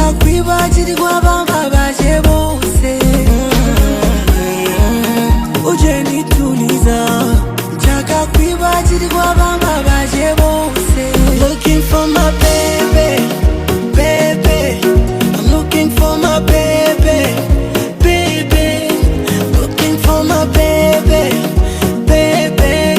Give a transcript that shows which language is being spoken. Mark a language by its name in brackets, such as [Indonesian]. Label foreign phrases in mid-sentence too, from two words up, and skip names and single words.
[Kinyarwanda] kwibagirwa bambabaje bose. Uje nituliza, nshaka kwibagirwa bambabaje bose. [English] Looking for my baby, baby. I'm looking for my baby, baby. Looking for my baby, baby.